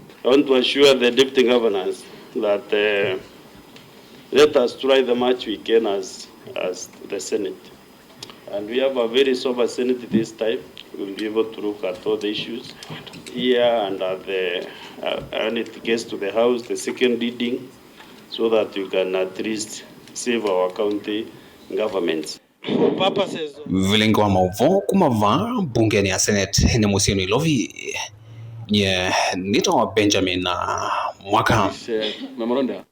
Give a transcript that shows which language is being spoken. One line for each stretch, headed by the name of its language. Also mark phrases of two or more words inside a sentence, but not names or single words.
English: I want to assure the deputy governors that let us try the much we can as the Senate. And we have a very sober Senate this time. We'll be able to look at all the issues here and when it gets to the House, the second reading, so that we can at least save our county governments.
Kamba: Vilengo wa mauvo kumava bungeni ya senate ni musino ilovi nito Benjamin Mwaka.